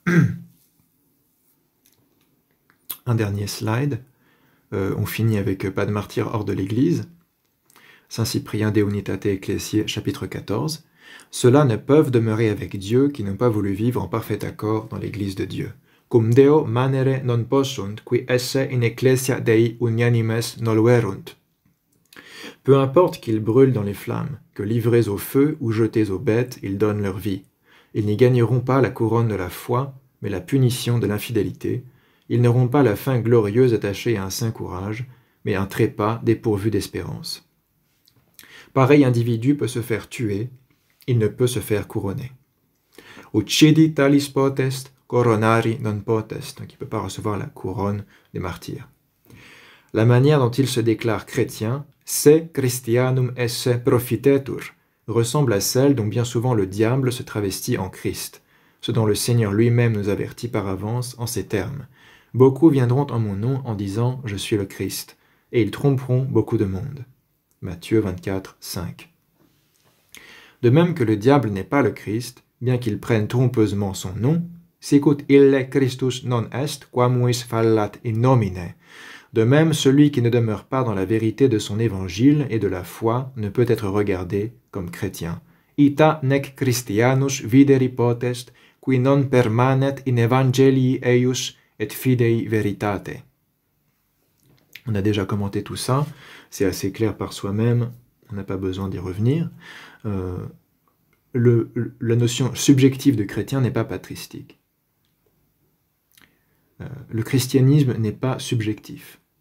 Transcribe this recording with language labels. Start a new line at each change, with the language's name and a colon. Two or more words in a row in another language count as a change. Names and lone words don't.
French: Un dernier slide. On finit avec pas de martyrs hors de l'Église. Saint Cyprien de Unitate Ecclesiae, chapitre 14. Ceux-là ne peuvent demeurer avec Dieu qui n'ont pas voulu vivre en parfait accord dans l'Église de Dieu.
Latin: Cum Deo manere non possunt, qui esse in ecclesia Dei unianimes noluerunt.
French: Peu importe qu'ils brûlent dans les flammes, que livrés au feu ou jetés aux bêtes, ils donnent leur vie. Ils n'y gagneront pas la couronne de la foi, mais la punition de l'infidélité. Ils n'auront pas la fin glorieuse attachée à un saint courage, mais un trépas dépourvu d'espérance. Pareil individu peut se faire tuer, il ne peut se faire couronner.
Latin: Uccidi talis potest, coronari non potest,
French: donc il ne peut pas recevoir la couronne des martyrs. La manière dont il se déclare chrétien,
Latin: se Christianum esse profitetur,
French: ressemble à celle dont bien souvent le diable se travestit en Christ, ce dont le Seigneur lui-même nous avertit par avance en ces termes. Beaucoup viendront en mon nom en disant « Je suis le Christ », et ils tromperont beaucoup de monde. Matthieu 24, 5. De même que le diable n'est pas le Christ, bien qu'il prenne trompeusement son nom,
Latin: sicut ille Christus non est, quamuis fallat in nomine.
French: De même, celui qui ne demeure pas dans la vérité de son évangile et de la foi ne peut être regardé comme chrétien.
Latin: Ita nec Christianus videri potest, qui non permanet in evangelii eius et fidei veritate.
French: On a déjà commenté tout ça, c'est assez clair par soi-même, on n'a pas besoin d'y revenir. La notion subjective de chrétien n'est pas patristique. Le christianisme n'est pas subjectif.